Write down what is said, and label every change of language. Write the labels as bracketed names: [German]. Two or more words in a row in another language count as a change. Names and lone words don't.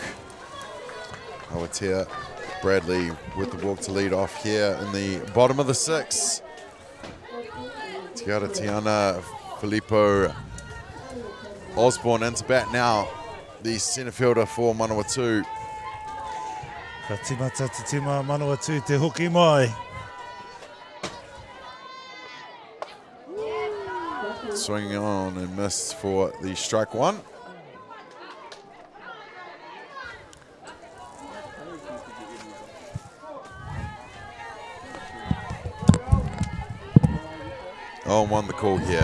[English] Oh, it's here. Bradley with the walk to lead off here in the bottom of the 6th. Tiana Filippo Osborne into bat now. The centre fielder for Manawatu. [Māori] Ka timata te tima Manawatu te hoki mai. [English] Swinging on and missed for the strike 1. Oh, 1 the call here.